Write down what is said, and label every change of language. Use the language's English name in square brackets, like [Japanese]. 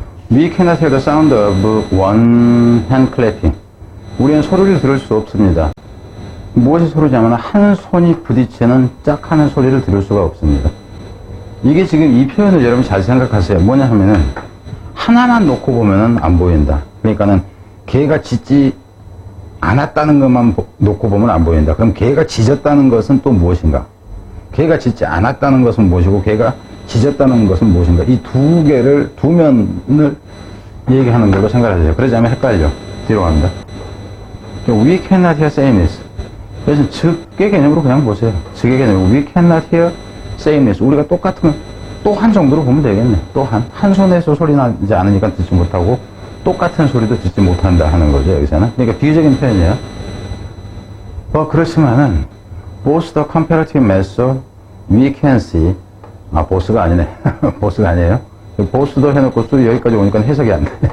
[English] We cannot hear the sound of one hand clapping. [Korean] 우리는 소리를 들을 수 없습니다. 무엇이 소리냐면 한 손이 부딪히는 짝 하는 소리를 들을 수가 없습니다. 이게 지금 이 표현을 여러분 잘 생각하세요. 뭐냐 하면은 하나만 놓고 보면은 안 보인다. 그러니까는 걔가 짖지 않았다는 것만 놓고 보면 안 보인다. 그럼 걔가 짖었다는 것은 또 무엇인가? 걔가 짖지 않았다는 것은 무엇이고 걔가 짖었다는 것은 무엇인가? 이 두 면을 얘기하는 걸로 생각하세요. 그러지 않으면 헷갈려. 뒤로 갑니다. [English] We cannot hear sameness. [Korean] 그래서 즉의 개념으로 그냥 보세요. 즉의 개념으로 [English] we cannot hear sameness. [Korean] 우리가 똑같은 또한 정도로 보면 되겠네. 또한. 한 손에서 소리 나지 않으니까 듣지 못하고 똑같은 소리도 듣지 못한다 하는 거죠. 여기서는. 그러니까 비유적인 표현이에요. [English] 그렇지만은 both the comparative method we can see. [Korean] 보스가 아니네. 보스가 아니에요. 보스도 해놓고 또 여기까지 오니까 해석이 안 돼.